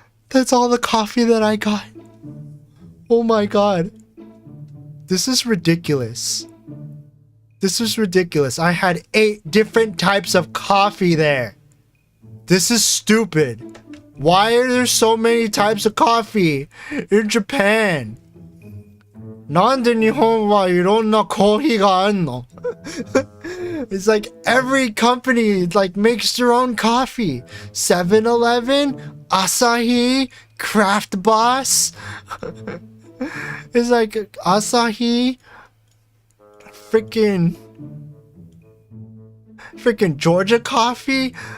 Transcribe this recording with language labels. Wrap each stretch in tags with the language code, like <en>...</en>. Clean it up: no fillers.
<en>That's all the coffee that I got. Oh my god. This is ridiculous. This is ridiculous. I had 8 different types of coffee there. This is stupid. Why are there so many types of coffee in Japan?</en> <ja>なんで日本はいろんなコーヒーがあんの?</ja> <en>It's like every company like makes their own coffee. 7-Eleven, Asahi, Craft Boss. It's like Asahi, freaking Georgia coffee.</en>